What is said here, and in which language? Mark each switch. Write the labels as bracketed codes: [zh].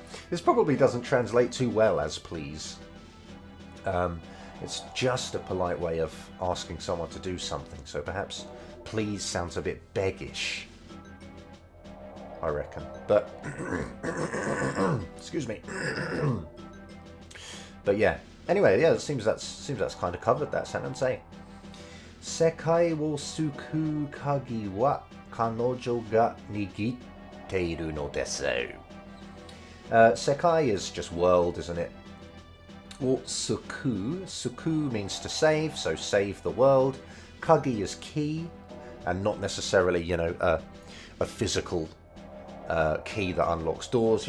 [en] This probably doesn't translate too well as please. It's just a polite way of asking someone to do something, so perhaps please sounds a bit beggish, I reckon. But excuse me. But yeah. Anyway, yeah, it seems that's kind of covered that sentence, eh? [ja] 世界を救う鍵は彼女が握っているのです。 [en] Sekai is just world, isn't it? Or suku. Suku means to save, so save the world. Kagi is key, and not necessarily, you know, a physical key that unlocks doors.